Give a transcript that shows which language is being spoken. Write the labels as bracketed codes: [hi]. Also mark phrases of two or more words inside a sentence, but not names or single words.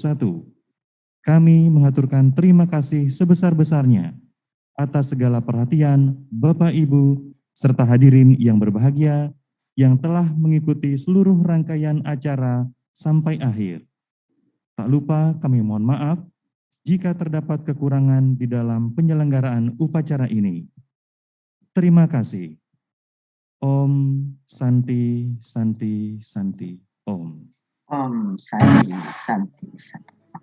[id] Kami mengaturkan terima kasih sebesar-besarnya atas segala perhatian Bapak Ibu serta hadirin yang berbahagia yang telah mengikuti seluruh rangkaian acara sampai akhir. Tak lupa kami mohon maaf jika terdapat kekurangan di dalam penyelenggaraan upacara ini. Terima kasih. [sa] Om Santi Santi Santi Om. Om Santi Santi Santi.